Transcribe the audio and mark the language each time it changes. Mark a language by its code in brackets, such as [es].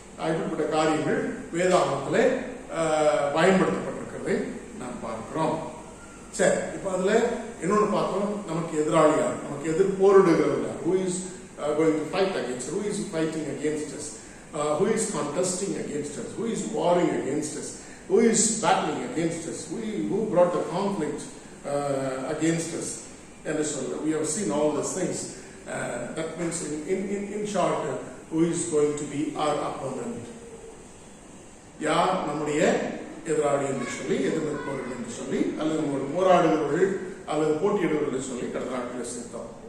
[ta] இப்படிப்பட்ட காரியங்கள் வேதாகமத்திலே பயன்படுத்தப்பட்டிருக்கிறதை நாம் பார்க்கிறோம். சரி, இப்போ அதுல இன்னொன்று பார்த்தோம், நமக்கு எதிராளியார், நமக்கு எதிர் போரிடுகிறவர்கள், [en] who is going to fight against us, who is fighting against us, who is contesting against us, who is warring against us, who is battling against us, who brought the conflict against us. And so we have seen all these things. That means in short, who is going to be our opponent. [ta] யார் நம்முடைய எதிராளி என்று சொல்லி, எதிர்ப்பவர்கள் என்று சொல்லி, அல்லது நம்முடைய போராடுகிறவர்கள் அல்லது போட்டியிடுவர்கள் சொல்லி கடந்த நாட்களில் சேர்த்தோம்.